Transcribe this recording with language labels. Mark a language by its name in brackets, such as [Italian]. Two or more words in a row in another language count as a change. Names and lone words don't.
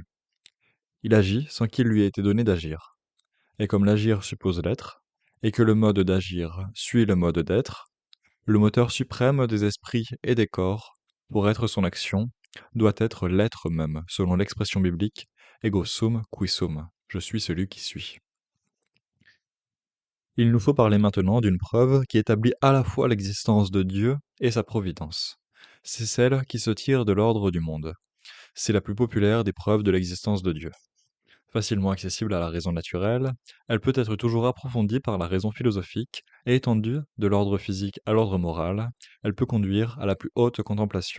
[French] Il agit sans qu'il lui ait été donné d'agir. Et comme l'agir suppose l'être, et que le mode d'agir suit le mode d'être, le moteur suprême des esprits et des corps, pour être son action, doit être l'être même, selon l'expression biblique [Latin] ego sum qui sum, [French] je suis celui qui suis. Il nous faut parler maintenant d'une preuve qui établit à la fois l'existence de Dieu et sa providence. C'est celle qui se tire de l'ordre du monde. C'est la plus populaire des preuves de l'existence de Dieu. Facilement accessible à la raison naturelle, elle peut être toujours approfondie par la raison philosophique et étendue de l'ordre physique à l'ordre moral, elle peut conduire à la plus haute contemplation.